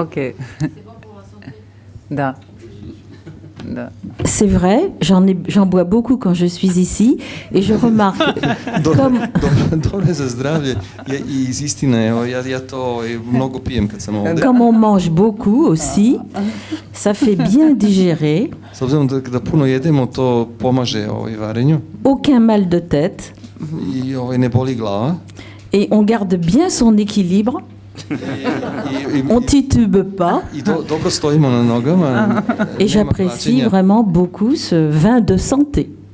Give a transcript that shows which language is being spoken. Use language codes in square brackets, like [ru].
[sr] Ok. Da. Da. [fr] C'est vrai, j'en bois beaucoup quand je suis ici et je remarque comme... [sr] Dobro je za zdravlje i iz istine, ja to mnogo pijem kad sam ovdje. [fr] Comme on mange beaucoup aussi, ça fait bien digérer. [sr] S obzirom da puno jedemo, to pomaže varenju. [fr] Aucun mal de tête. [sr] I ne boli glava. [fr] Et on garde bien son équilibre. On titube pas. [sr] I dobro stojimo na nogama. [fr] Et j'apprécie vraiment beaucoup ce vin de santé.